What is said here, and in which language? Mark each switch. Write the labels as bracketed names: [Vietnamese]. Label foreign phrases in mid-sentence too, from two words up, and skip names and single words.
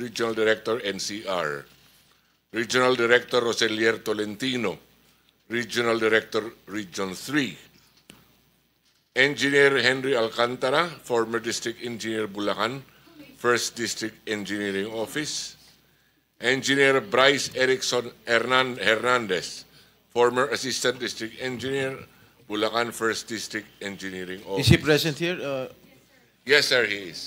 [English] Regional Director NCR, Regional Director Roselier Tolentino, Regional Director Region 3, Engineer Henry Alcantara, former District Engineer Bulacan, 1st District Engineering Office, Engineer Bryce Erickson Hernandez, former Assistant District Engineer, Bulacan 1st District Engineering Office. Is he present here? Yes, sir, he is.